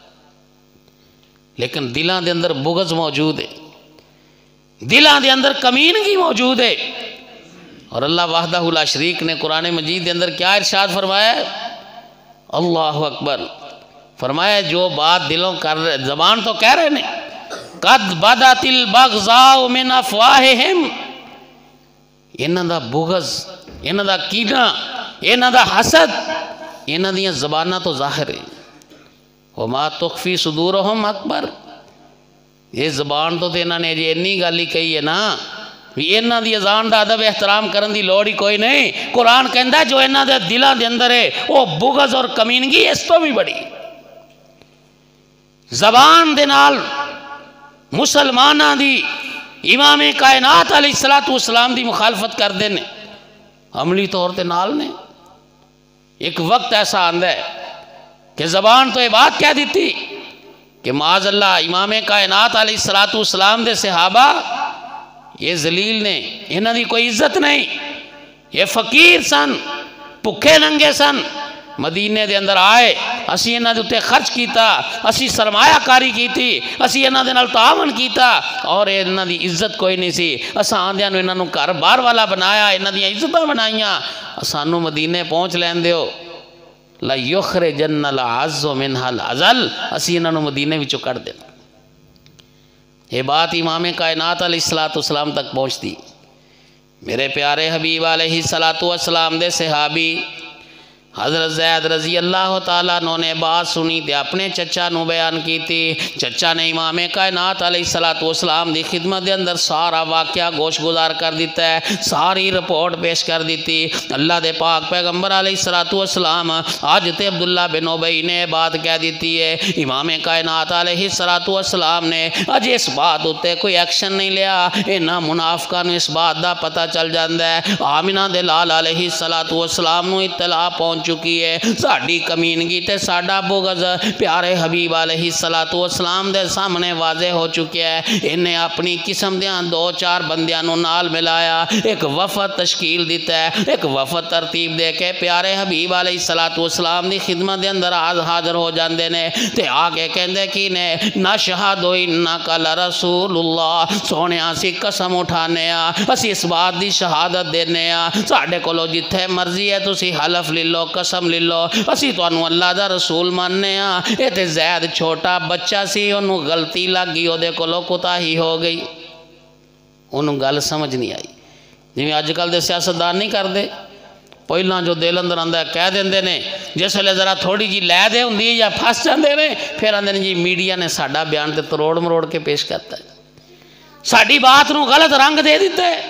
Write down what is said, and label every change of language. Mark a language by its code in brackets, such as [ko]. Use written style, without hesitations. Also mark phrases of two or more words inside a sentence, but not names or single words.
[pa] لیکن دلان دے اندر بغض موجود ہے، دلان دے اندر کمینگی موجود ہے. اور اللہ [ar] وحدہ لا شریک [pa] نے قرآن مجید دے اندر کیا ارشاد فرمایا ہے؟ [ar] اللہ اکبر. [pa] فرمایا جو بات دلوں کر رہے، زبان تو کہہ رہے ہیں [ar] قد بدت البغضاء من افواہہم، [pa] انہاں دا بغض، انہاں دا کینہ، انہاں دا حسد انہاں دیاں زبانہ تو ظاہر ہے. [ar] وما تخفی صدورہم اکبر. [pa] یہ زبان تو انہاں نے جی انی گالی کہی ہے نا، انہاں دی اذان دا ادب احترام کرن دی لوڑ ہی کوئی نہیں. قرآن کہندا ہے جو انہاں دے دلاں دے اندر ہے وہ بغض اور کمینگی اس تو بھی بڑی. زبان دے نال مسلماناں دی امام کائنات [ar] علیہ السلام [pa] دی مخالفت کر دے نے، عملی طور تے نال نے. ایک وقت ایسا آندا ہے کہ زبان تو یہ بات کہہ دیتی کہ [ar] معاذ اللہ [pa] امام کائنات [ar] علیہ السلام [pa] دے صحابہ یہ ذلیل نے، انہاں دی کوئی عزت نہیں، یہ فقیر سن، بھکھے ننگے سن، مدینے دے اندر آئے، اسی انہاں دے اتے خرچ کیتا، اسی سرمایہ کاری کیتی، اسی انہاں دے نال تعاون کیتا، اور انہاں دی عزت کوئی نہیں سی. اساں آندیاں نو انہاں نو گھر بار والا بنایا، انہاں دی عزتاں بنائیاں، سانو مدینے پہنچ لین دیو. [ar] لا یخرجن العز منها العزل، [pa] اسی انہاں نو مدینے وچوں کڈ دینا. [ur] یہ بات امام کائنات [ar] علیہ السلام [ur] تک پہنچتی. [pa] میرے پیارے حبیب [ar] علیہ السلام [pa] دے صحابی حضرت زید [ar] رضی اللہ تعالیٰ [pa] نے بات سنی تے اپنے چچا نو بیان کی تھی. چچا نے امام کائنات [ar] علیہ السلام [pa] دی خدمت دے اندر سارا واقعہ گوش گزار کر دیتا ہے، ساری رپورٹ پیش کر دیتی. اللہ دے پاک پیغمبر [ar] علیہ السلام [pa] آج تے عبداللہ بن ابی نے بات کہہ دیتی ہے. امام کائنات [ar] علیہ السلام [pa] نے اج اس بات ہوتے کوئی ایکشن نہیں لیا. انہاں منافقاں نو اس بات دا پتہ چل جاندا ہے. آمنہ دے لال [ar] علیہ السلام [pa] نو اطلاع پہنچ چکی ہے، ساڑی کمینگی تے ساڑا بغض پیارے حبیب [ar] علیہ السلام [pa] دے سامنے واضح ہو چکے ہے. انہیں اپنی قسم دیاں 2-4 بندیاں نو نال ملایا، ایک وفد تشکیل دیتا ہے، ایک وفد ترتیب دے کے پیارے حبیب [ar] علیہ السلام [pa] دی خدمت دے اندر حاضر ہو جاندے نے. تے آگے کہندے کی نے [ar] نشہد انک لرسول اللہ، [pa] سونے اسی قسم اٹھانے اسی اس بات دی شہادت دینے ساڑے کولو جتھے مرضی ہے تسی حلف لے لو، قسم لے لو، اسی تو انہوں اللہ دا رسول ماننے یہ تے زید چھوٹا بچہ سی، انہوں غلطی لگ گئی، دے کو لو کتا ہی ہو گئی. انہوں گل سمجھ نہیں آئی. جی آج کل دے سیاستدان نہیں کر دے، پہلا جو دل اندر آندا ہے کہہ دیندے نے، جس ویلے ذرا تھوڑی جی لے دے ہوندی ہے یا پھنس جاندے نے، پھر آندے نے جی میڈیا نے ساڈا بیان تے تروڑ مروڑ کے پیش کرتا ہے، ساڈی بات نو غلط رنگ دے دیتے.